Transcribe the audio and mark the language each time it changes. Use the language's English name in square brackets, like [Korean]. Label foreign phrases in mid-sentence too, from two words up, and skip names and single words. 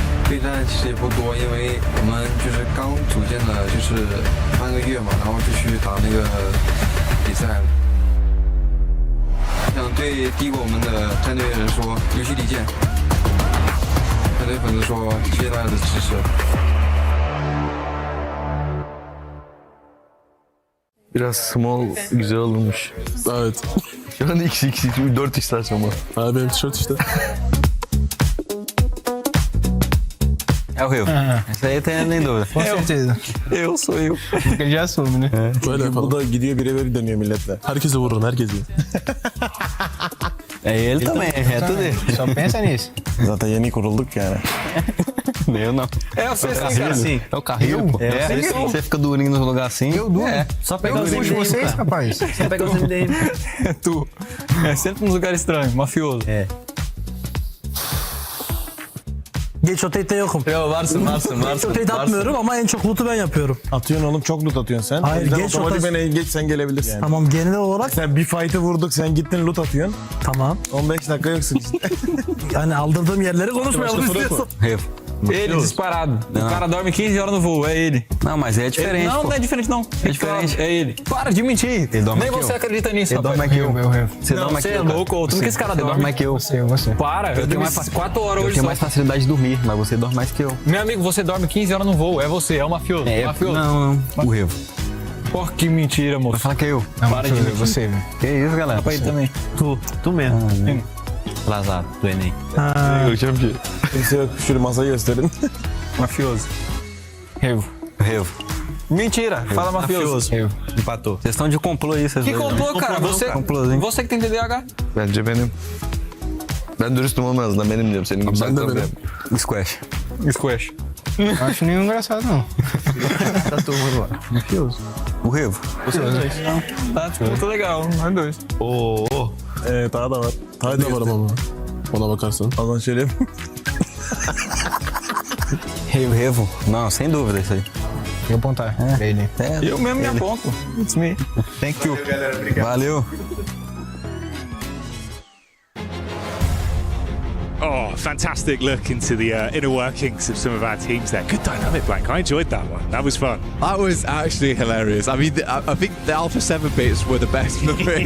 [Chinese] 备战其实也不多，因为我们就是刚组建了就是半个月嘛，然后就去打那个比赛了。想对第一个我们的战队人说游戏理解，想对粉丝说谢谢大家的支持。 [Turkish] Biraz small güzel olmuş. Evet. Şu an XX 4x açma. Ha benim tişört işte. [Portuguese] É o Rio. Isso aí tem nem dúvida. Com certeza. Sou eu. Porque já assume, né? [Turkish] Böyle bu da gidiyor birebir dönüyor milletle. Herkese vurun, herkese. [Portuguese] Ele também, é tudo ele. Só pensa nisso. [Turkish] Zaten yeni kurulduk yani. [Portuguese] Eu não. É você sim, cara. Sim. É o carrinho, pô. Você fica durinho nos lugares assim. Eu duro. Só pegar os MDM, vocês, rapaz. Só pegar os MDM. É tu. É sempre nos lugares estranhos, mafioso. É. [Turkish] Geç rotate'de yokum. Yo varsın. Rotate atmıyorum ama en çok loot'u ben yapıyorum. Atıyorsun oğlum, çok loot atıyorsun sen. Hayır, geç otomatik geç sen gelebilirsin. Yani. Tamam, genel olarak. Sen bir fight'ı vurduk, sen gittin loot atıyorsun. Tamam. 15 dakika yoksun işte. Yani aldırdığım yerleri konuşmayalım istiyorsan. [Portuguese] Rio. Ele, disparado. O cara dorme 15 horas no voo, é ele. Não, mas é diferente. Não, pô. não é diferente, não. É diferente. É ele. Para de mentir. Nem você acredita nisso, Ele dorme mais que eu. Você dorme mais que eu. Você é louco, tu não que esse cara dorme. Você dorme mais que eu. Você. Para, eu tenho mais 4 horas hoje. Eu tenho mais facilidade de dormir, mas você dorme mais que eu. Meu amigo, você dorme 15 horas no voo, é você, é o mafioso. Mafioso. Não, o Revo. Porra, que mentira, moço. Vai falar que é eu. Não, para de mentir. Você, velho. Que isso, galera? Pra ele também. Tu mesmo. Atrasado, do Enem. Mafioso. Revo. Mentira, fala mafioso. Revo. Empatou. Vocês estão de complô aí, vocês Que dois, complô, né? cara? Você que tem TDAH. [Turkish] Bence benim. Ben dürüstüm olmaz benim diyorum. Senin gibi saklamıyorum. [Portuguese] Squash. Não acho nenhum engraçado, não. Tá turma agora. Mafioso. O Revo. Você dois. Tá, tipo, muito legal, nós dois. [Turkish] Daha da var. Daha da var ama. Ona bakarsan. Azan söyleyeyim. [Portuguese] Revo. Não, sem dúvida isso aí. Vou apontar. Ele. Eu mesmo me aponto. [English] It's me. Thank you. Valeu. Oh, fantastic look into the inner workings of some of our teams there. Good dynamic, Blank. I enjoyed that one. That was fun. That was actually hilarious. I mean, I think the Alpha 7 bits were the best for me.